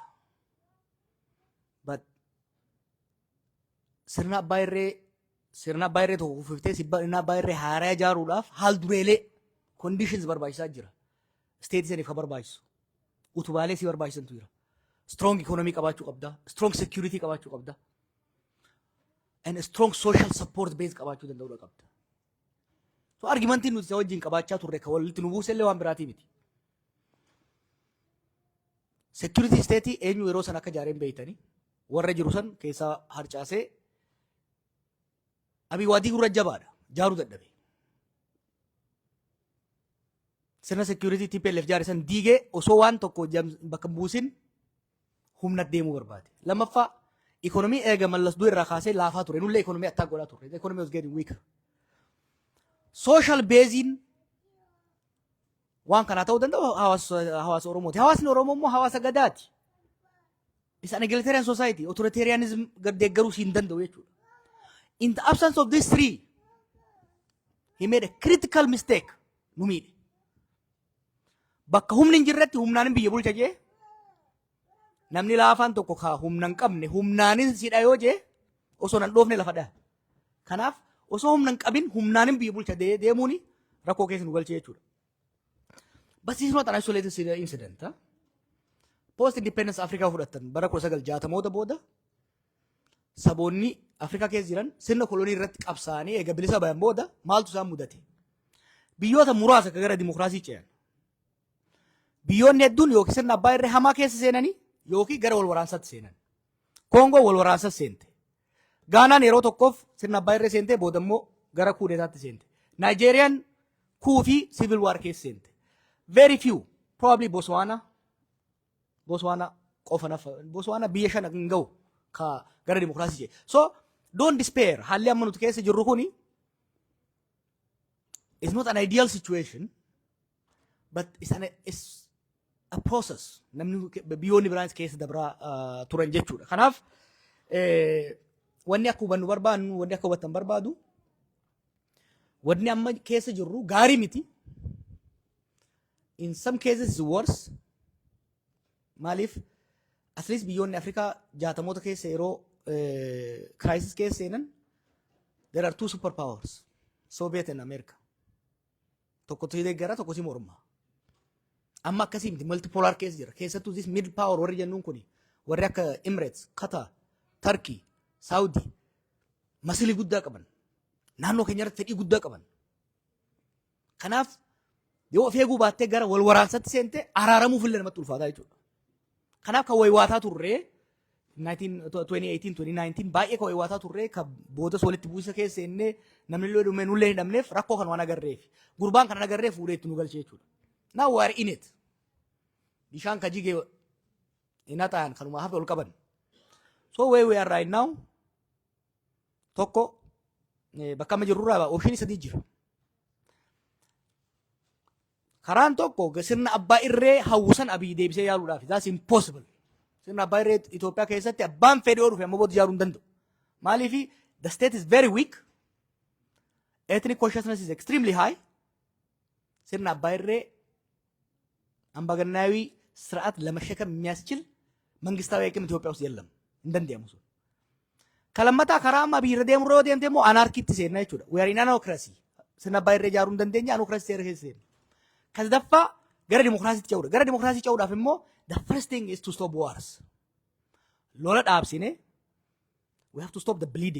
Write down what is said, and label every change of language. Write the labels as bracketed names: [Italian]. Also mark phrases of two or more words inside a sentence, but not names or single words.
[Oromo] But sirna abbaa irree tokko kufiftee sirna abbaa irree haaraa ijaaruudhaaf haal dureelee conditions barbaachisaa jira. State saniif ka barbaachisu. Utubaalee si barbaachisantu jira. [English] Strong economy [Oromo] qabaachuu qabda. [English] Strong security [Oromo] qabaachuu qabda. [English] And strong social support base [Oromo] qabaachuu danda'uu qabda. So argumentiin nuti wajjin qabaachaa turre ka walitti nu buusellee waan biraatii miti. [English] Security state [Oromo] eenyu yeroo san akka jaareen beeytanii warra jiru san keessaa harcaasee Abiy waadii gurra jabaadha. Jaaruu dadhabe. Sirna security TPLF jaare san diigee osoo waan tokko bakka buusin humna deemuu barbaade. Lammaffaa economy eega mallas du'e irraa kaasee laafaa ture. Nullee [English] economy attack [Oromo] godhaa ture. [English] The economy was getting weaker. Social basing [Oromo] waan kana ta'uu danda'u hawaasa Oromooti. Hawaasni Oromoo immoo hawaasa gadaati. [English] It's an egalitarian society. [Oromo] Authoritarianism deeggaruu hin danda'u jechuudha. [English] In the absence of these three, he made a critical mistake. Numide. [Oromo] Bakka humni hin jirretti humnaanin biyya bulcha jee. Namni laafaan tokko kaa humna hin qabne humnaanin sidha yoo jee osoo nan dhoofne lafa dhaa. Kanaaf osoo humna hin qabin humnaanin biyya bulcha deemuuni rakkoo keessa nu galchee jechuudha. [English] But this is not an isolated incident. [Oromo] Post-independence Africa fudhatan bara 1960 booda saboonni Afrika keessa jiran sirna kolonii irratti qabsaanii eega bilisa bayan booda maaltu isaan mudate? Biyyoota muraasa gara dimokiraasii ce'an. Biyyoonni hedduun yookiin sirna abbaa irree hamaa keessa seenanii yookiin gara wal waraansaatti seenan. Koongoo wal waraansa seente. Gaanaan yeroo tokkoof sirna abbaa irree seentee booda immoo gara kuudeetaatti seente. Naayijeeriyaan kuu fi [English] civil war [Oromo] keessa seente. [English] Very few, probably Botswana [Oromo] qofa nafa. Botswana biyya shan hin ga'u ka gara dimokiraasii jee. [English] So don't despair. [Oromo] Haalli amma nuti keessa jirru kuni [English] it's not an ideal situation, but it's a process. [Oromo] Namni biyyoonni biraanis keessa dabraa turan jechuudha. Kanaaf wanni akka hubannu barbaannu, wanni akka hubatan barbaadu, wanni amma keessa jirru gaarii miti. [English] In some cases it's worse. Malif at least [Oromo] biyyoonni Afrikaa jaatamoota keessa yeroo crisis keessa seenan [English] there are two superpowers, Soviet and America. [Oromo] Tokko deeggara tokko si morma. Amma akkasii miti multipolar keessa jira. Keessattuu [English] this mid power [Oromo] warri jennuun kuni warri akka Emirates, Qatar, Turkey, Saudi masilii guddaa qaban. Naannoo keenyarratti fedhii guddaa qaban. Kanaaf yoo of eeguu baattee gara wal waraansaatti seente araaramuuf illee namatti ulfaataa jechuudha. Kanaaf kan waywaataa turree 2018, 2019 baay'ee kan waywaataa turree kan boodas walitti bu'isa keessa seennee namni illee dhumee nullee hin dhabneef rakkoo kan waan agarreef gurbaan kan agarreef fuudhee itti nu galchee jechuudha. [English] Now we are in it. [Oromo] Bishaan ka jigee ina ta'an kanuma hafe ol qaban. [English] So where we are right now [Oromo] tokko bakka amma jirurraa option sadii jira. Karaan tokko sirna abbaa irree hawwisan Abiy deebisee yaaluudhaaf. [English] That's impossible. [Oromo] Sirna abbaa irree Itoophiyaa keessatti abbaan fedhii oo dhufe amma booda ijaaruu hin danda'u. [English] Maaliif the state is very weak. Ethnic consciousness is extremely high. [Oromo] Sirna abbaa irree [Amharic] አምባገነናዊ ስርዓት ለመሸከም የሚያስችል መንግስታዊ አቅም ኢትዮጵያ ውስጥ የለም። እንደንዲያም [Oromo] Kalammataa karaa amma biirra deemu yeroo deemte immoo anarkiitti seenna jechuudha. [English] We are in anarchy. [Oromo] Sirna abbaa irra ijaaruu hin dandeenye anarchy seera keessa seenna. Kasadaffaa gara dimokiraasiitti ce'uudha. Gara dimokiraasii ce'uudhaaf immoo [English] the first thing is to stop wars. [Oromo] Lola dhaabsine [English] we have to stop the bleeding.